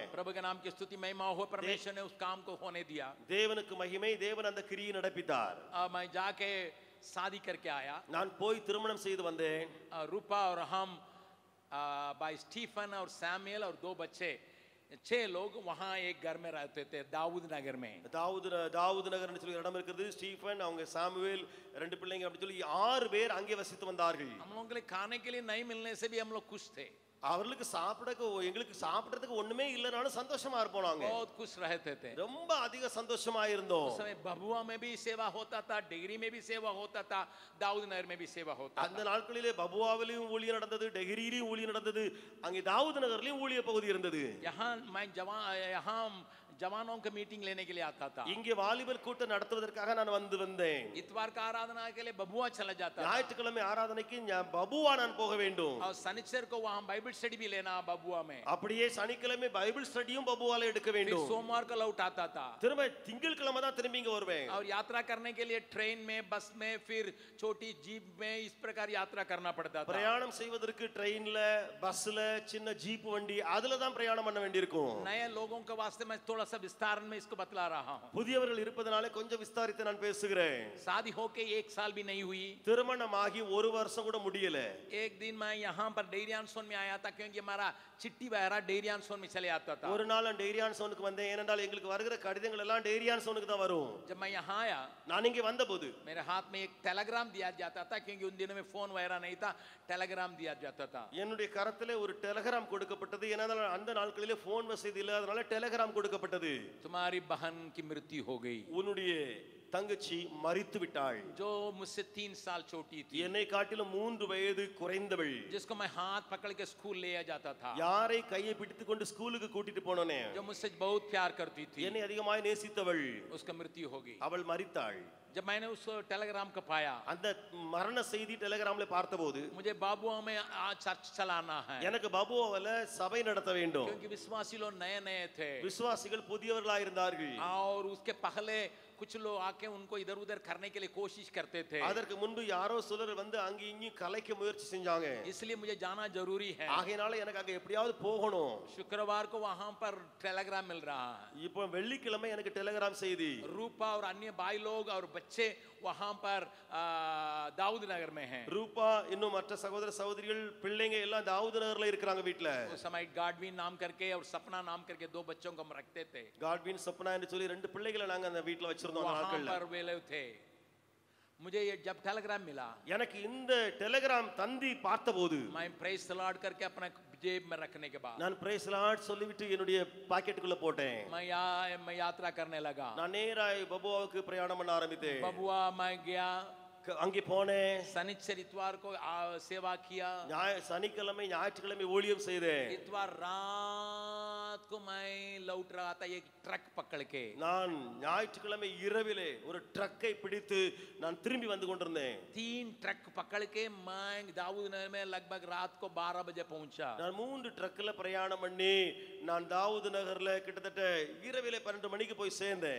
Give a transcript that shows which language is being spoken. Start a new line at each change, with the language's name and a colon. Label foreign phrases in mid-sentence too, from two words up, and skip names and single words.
Hindi: प्रभु के नाम की स्तुति महिमा हो. परमेश्वर ने उस काम को होने दिया.
Tamil: தேவனுக்கு மகிமை. தேவன் அந்த கிரியை நடப்பித்தார்.
Hindi: मैं जाके शादी करके आया।
Tamil: நான் போய் திருமணம் செய்து வந்தேன்.
Hindi: रूपा और हम बाय स्टीफन और सैमुएल और 2 बच्चे 6 लोग वहाँ एक घर में रहते थे दाऊद नगर में।
Tamil: தாவூது நகர்னு சொல்லி இடம் இருக்குது. ஸ்டீஃபன் அவங்க சாமுவேல் 2 பிள்ளைங்க அப்படி சொல்லி 6 பேர் அங்கே வசித்து வந்தார்கள்.
Hindi: हम लोगों के लिए खाने के लिए नहीं मिलने से भी हम लोग खुश थे।
Tamil: அவர்களுக்கு எங்களுக்கு சாப்பிடுறதுக்கு ஒண்ணுமே இல்லனாலும் சந்தோஷமா இருப்போம் நாங்க.
Hindi: बहुत खुश रहते थे।
Tamil: ரொம்ப அதிக சந்தோஷமா இருந்தோம்.
Hindi: उस समय बबुआ में भी सेवा होता था, डेगरी में भी सेवा होता था, दाऊद नगर में भी सेवा होता था।
Tamil: அந்த நாட்களிலே பபுவாவிலும் ஊழியம் நடந்தது, டெகிரியிலும் ஊழியம் நடந்தது, அங்கே தாவூது நகர்லயும் ஊழிய பகுதி இருந்தது.
Hindi: यहाँ जवानों की मीटिंग लेने के लिए आता था।
Tamil: இங்கே வாலிபர் கூட்டம் நடத்துவதற்காக நான் வந்தேன்.
Hindi: इतवार का आराधना के लिए बबुआ चला जाता था।
Tamil: ஞாயிற்றுக்கிழமை ஆராதனைக்கு பபுவா நான் போக வேண்டும்.
Hindi: और शनिचर को वहाँ
English: Bible study
Hindi: भी लेना बबुआ में।
Tamil: அப்படியே சனிக்கிழமை
English: Bible study
Tamil: பபுவால எடுக்க வேண்டும்.
Hindi: फिर सोमवार को लौट आता था।
Tamil: திரும்ப திங்கட்கிழமை தான் திரும்பி இங்க வருவேன்.
Hindi: और यात्रा करने के लिए ट्रेन में, बस में, फिर छोटी जीप में इस प्रकार यात्रा करना पड़ता था।
Tamil: பிரயாணம் செய்வதற்கு ட்ரெயின்ல, பஸ்ல, சின்ன ஜீப் வண்டி அதுல தான் பிரயாணம் பண்ண வேண்டியிருக்கும்.
Hindi: नए लोगों के वास्ते मैं थोड़ा सा विस्तार में इसको बतला रहा हूँ।
Tamil: புதியவர்கள் இருப்பதனால கொஞ்சம் விஸ்தாரித்து நான் பேசுகிறேன்.
Hindi: शादी होके 1 साल भी नहीं हुई,
Tamil: திருமணமாகி 1 வருஷம் கூட முடியல.
Hindi: एक दिन मैं यहाँ पर डेरियानसोन में आया था क्योंकि हमारा चिट्ठी बहरा डेरियानसोन में चले आता था।
Tamil: ஒரு நாள் நான் டேரியான்சோனுக்கு வந்தேன். ஏனென்றால் எங்களுக்கு வருகிற கடிதங்கள் எல்லாம் டேரியான்சோனுக்கு தான் வரும்.
Hindi: जब मैं यहाँ आया,
Tamil: நான் இங்கே வந்தபோது
Hindi: मेरे हाथ में एक टेलीग्राम दिया जाता था क्योंकि उन दिनों में फोन वगैरह नहीं था, टेलीग्राम दिया जाता था।
Tamil: என்னுடைய கரத்திலே ஒரு டெலிகிராம் கொடுக்கப்பட்டது. ஏனென்றால் அந்த நாட்களிலே போன் வசதி இல்ல, அதனால டெலிகிராம் கொடுக்கப்பட்டது.
Hindi: तुम्हारी बहन की मृत्यु हो गई,
Tamil: உன்னுடைய தங்கச்சி மரித்து விட்டாள்.
Hindi: जो मुझसे 3 साल छोटी थी,
Tamil: என்னை காட்டிலும் 3 வயது குறைந்தவள்,
Hindi: जिसको मैं हाथ पकड़ के स्कूल ले जाता था,
Tamil: யாரை கையை பிடித்துக் கொண்டு ஸ்கூலுக்கு கூட்டிட்டு போனோனே,
Hindi: जो मुझसे बहुत प्यार करती थी,
Tamil: என்னை அதிகமாய் நேசித்தவள்,
Hindi: उसका मृत्यु हो गई।
Tamil: அவள் மரித்தாள்.
Hindi: जब मैंने उस टेलीग्राम को पाया,
Tamil: அந்த மரண செய்தி டெலிகிராம்ல பார்த்தபோது,
Hindi: मुझे बाबुआ में आज चर्च चलाना है,
Tamil: எனக்கு பபுவாவில சபை நடத்த வேண்டும்.
Hindi: क्योंकि विश्वासी लोग नए नए थे
Tamil: விசுவாசிகள் புதியவர்களாக இருந்தார்கள்.
Hindi: और उसके पहले कुछ लोग आके उनको इधर उधर करने के लिए कोशिश करते थे।
Tamil: அதற்கு முன்பு யாரோ சிலர் வந்து அங்க இங்க கலைக்க முயற்சி செஞ்சாங்க.
Hindi: इसलिए मुझे जाना जरूरी है।
Tamil: ஆகையால எனக்கு அங்க எப்படியாவது போகணும்.
Hindi: शुक्रवार को वहां पर टेलीग्राम मिल रहा है।
Tamil: இப்போ வெள்ளிக்கிழமை எனக்கு டெலிகிராம் செய்தி.
Hindi: रूपा और अन्य भाई लोग और बच्चे वहां पर दाऊद नगर में हैं।
Tamil: ரூபா இன்னும் மற்ற சகோதர சகோதரிகள் பிள்ளைங்க எல்லாம் தாவூது நகர்ல இருக்காங்க வீட்ல.
Hindi: उस समय गाडविन नाम करके और सपना नाम करके 2 बच्चों को हम रखते थे।
Tamil: காட்வின் சப்னா என்று சொல்லி 2 பிள்ளைகளை நாங்க அந்த வீட்ல வச்சிருந்தோம் அந்த
Hindi: वहां
Tamil: நாட்கள்ல.
Hindi: पर वे लोग थे। मुझे ये जब टेलीग्राम मिला,
Tamil: எனக்கு இந்த டெலிகிராம் தந்தி பார்த்தபோது,
Hindi: मैं
English: praise the Lord
Hindi: करके अपने जेब में रखने के बाद
Tamil: நான்
English: praise Lord
Tamil: சொல்லிவிட்டு என்னுடைய பாக்கெட்டுக்குள்ள போட்டேன்.
Hindi: मैं यात्रा करने लगा।
Tamil: நான் நேராய் பபுவாவுக்கு பிரயாணம் பண்ண ஆரம்பித்தேன்.
Hindi: बबुआ मैं गया,
Tamil: அங்கே போனேன்.
Hindi: शनिचर इतवार को सेवा किया।
Tamil: சனிக்கிழமை ஞாயிற்றுக்கிழமை ஊழியம் செய்தேன்.
Hindi: इतवार रात को मैं लौट रहा था एक ट्रक पकड़ के।
Tamil: நான் ஞாயிற்றுக்கிழமை இரவிலே ஒரு ட்ரக்கை பிடித்து நான் திரும்பி வந்து கொண்டிருந்தேன்.
Hindi: 3 ट्रक पकड़ के मैं दाऊद नगर में लगभग रात को 12 बजे पहुंचा।
Tamil: நான் 3 ட்ரக்ல பிரயாணம் பண்ணி நான் தாவூது நகர்ல கிட்டத்தட்ட இரவிலே 12 மணிக்கு போய் சேர்ந்தேன்.